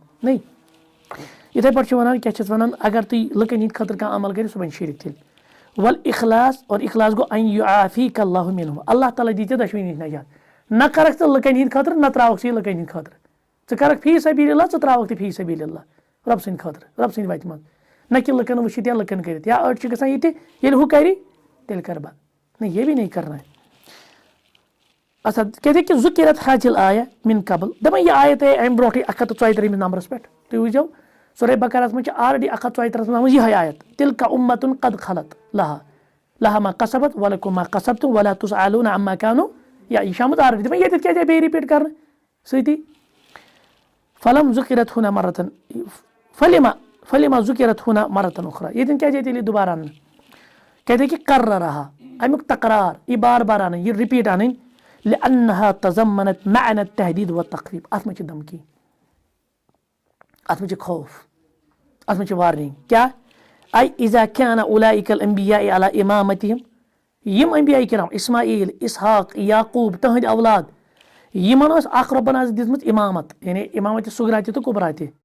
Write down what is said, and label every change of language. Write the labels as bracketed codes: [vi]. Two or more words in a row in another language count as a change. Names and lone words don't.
[ks] نہیں, یِتھَے پٲٹھۍ چھِ وَنان, کیٛاہ چھِس وَنان, اگر تُہۍ لُکَن ہِنٛدۍ خٲطرٕ کانٛہہ عمل کٔرِو سُہ بَنہِ شِرک تیٚلہِ. [ar] والاخلاص, [ks] اور اخلاص گوٚو [ar] ان یعافیک اللہ منہ, [ks] اللہ تعالیٰ دی ژےٚ دۄشوٕنی نِش نجات. نہ کَرَکھ ژٕ لُکَن ہِنٛدۍ خٲطرٕ, نہ ترٛاوَکھ ژٕ یہِ لُکَن ہِنٛدۍ خٲطرٕ. ژٕ کَرَکھ [ar] فی سبیل اللہ, [ks] ژٕ ترٛاوَکھ تہِ [ar] فی سبیل اللہ, [ks] رۄبہٕ سٕنٛدِ خٲطرٕ, رۄبہٕ سٕنٛدِ وَتہِ منٛز, نہ کہِ لُکَن وٕچھِتھ یا لُکَن کٔرِتھ. یا أڑۍ چھِ گژھان یہِ تہِ, ییٚلہِ ہُہ کَرِ تیٚلہِ کَرٕ بہٕ. [ur] نہیں, یہ بھی نہیں کرنا ہے. اچھا کہتے کہ [ar] ذکرت حاجل آیا من قبل, [ks] دَپان یہِ آیت آیہِ اَمہِ برونٛٹھٕے 134 نمبرَس پٮ۪ٹھ. تُہۍ وٕچھزیو سورہ بقرہَس منٛز چھِ آلریڈی 134 منٛز یِہٕے آیت, [ar] تِلکا اُمَّتُن قد خلت لہا ما کسبت ولکم ما کسبتم ولا تسألون عما کانوا, [ks] یا یہِ چھِ آمُت آلریڈی. دَپان ییٚتٮ۪تھ کیٛازِ آیہِ بیٚیہِ رِپیٖٹ کرنہٕ سۭتی. [ar] فلم ذکرت ہونا مرتن فلما ذکرت ہونا مرتن اخرى, [ks] ییٚتٮ۪ن کیٛازِ آیہِ تیٚلہِ دوبارٕ اَننہٕ. [ur] کہتے کہ [ks] قررہا, امیُک تقرار, یہِ بار بار اَنٕنۍ, یہِ رِپیٖٹ اَنٕنۍ, [ar] لأنها تضمنت معنى التهديد والتخويف. [ks] اَتھ منٛز چھِ دھمکی, اَتھ منٛز چھِ خوف, اَتھ منٛز چھِ وارنِنٛگ. کیٛاہ اَے [ar] اذا كان اولئك الانبیاء على امامتهم, [ks] یِم انبیاء کرام اسماعیل, اسحاق, یعقوب, تٕہنٛدۍ اولاد, یِمن ٲس اکھ رۄبن آز دِژمٕژ امامت, یعنی امامت صغرا تہِ تہٕ کُبرا تہِ.